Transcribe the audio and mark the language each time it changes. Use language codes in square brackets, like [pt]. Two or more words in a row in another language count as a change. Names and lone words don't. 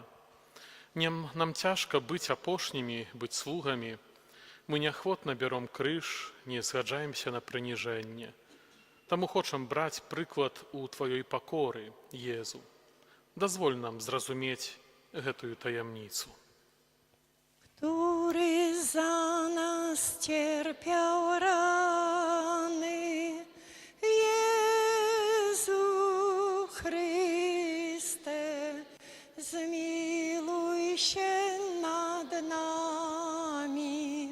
[be] Нам цяжка быць апошнімі, быць слугамі. Мы неахвотна бяром крыж, не згаджаемся на прыніжэнне. Таму хочам браць прыклад у Тваёй пакоры, Езу. Дазволь нам зразумець гэтую таямніцу. [pl] Który za nas cierpiał rany, Jezu Chryste, zmiłuj się nad nami.